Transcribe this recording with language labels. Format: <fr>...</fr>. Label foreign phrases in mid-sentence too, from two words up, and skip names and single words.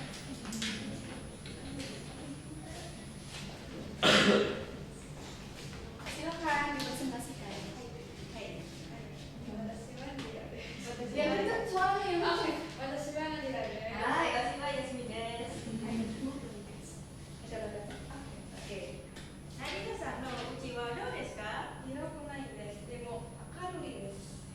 <id>Silakan dipresentasikan. Ya, nanti suaranya yang bagus. Hai. Oke.</id> <ja>成田さんのうちはどうですか？色もないです。でも明るいです。</ja>